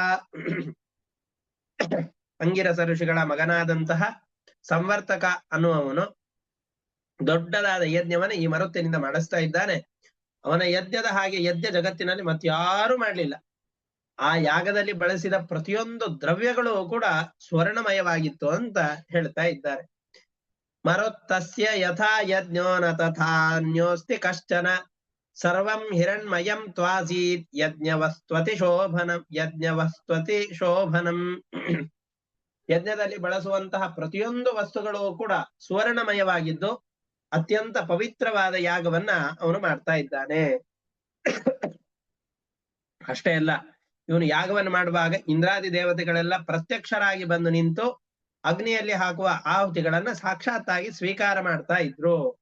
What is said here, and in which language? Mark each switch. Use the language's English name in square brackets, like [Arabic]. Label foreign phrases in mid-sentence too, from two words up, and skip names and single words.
[Kannada] ಅಂಗಿರಸ ಋಷಿಗಳ ಮಗನಾದಂತಹ ಸಂವರ್ತಕ ಅನ್ನುವವನು ದೊಡ್ಡದಾದ ಯಜ್ಞವನ್ನ ಈ ಮರುತ್ತಿನಿಂದ ಮಾಡಿಸ್ತಾ ಇದ್ದಾನೆ. ಅವನ ಯಜ್ಞದ ಹಾಗೆ ಯಜ್ಞ ಜಗತ್ತಿನಲ್ಲಿ ಮತ್ತಾರೂ ಮಾಡಲಿಲ್ಲ. ಆ ಯಾಗದಲ್ಲಿ ಬಳಸಿದ ಪ್ರತಿಯೊಂದು ದ್ರವ್ಯಗಳು ಕೂಡ ಸ್ವರ್ಣಮಯವಾಗಿತ್ತು ಅಂತ ಹೇಳ್ತಾ ಇದ್ದಾರೆ. [Sanskrit] ಮರುತ್ತಸ್ಯ ಯಥಾ ಯಜ್ಞೋ ನ ತಥಾನ್ಯೋಸ್ತಿ ಕಶ್ಚನ ಸರ್ವಂ ಹಿರಣ್ಮಯಂ ತ್ವಾಸೀತ್ ಯಜ್ಞವಸ್ತ್ವತಿ ಶೋಭನಂ. [Kannada] ಯಜ್ಞದಲ್ಲಿ ಬಳಸುವಂತಹ ಪ್ರತಿಯೊಂದು ವಸ್ತುಗಳು ಕೂಡ ಸುವರ್ಣಮಯವಾಗಿದ್ದು ಅತ್ಯಂತ ಪವಿತ್ರವಾದ ಯಾಗವನ್ನ ಅವನು ಮಾಡ್ತಾ ಇದ್ದಾನೆ. ಅಷ್ಟೇ ಅಲ್ಲ, ಇವನು ಯಾಗವನ್ನು ಮಾಡುವಾಗ ಇಂದ್ರಾದಿ ದೇವತೆಗಳೆಲ್ಲ ಪ್ರತ್ಯಕ್ಷರಾಗಿ ಬಂದು ನಿಂತು ಅಗ್ನಿಯಲ್ಲಿ ಹಾಕುವ ಆಹುತಿಗಳನ್ನ ಸಾಕ್ಷಾತ್ತಾಗಿ ಸ್ವೀಕಾರ ಮಾಡ್ತಾ ಇದ್ರು.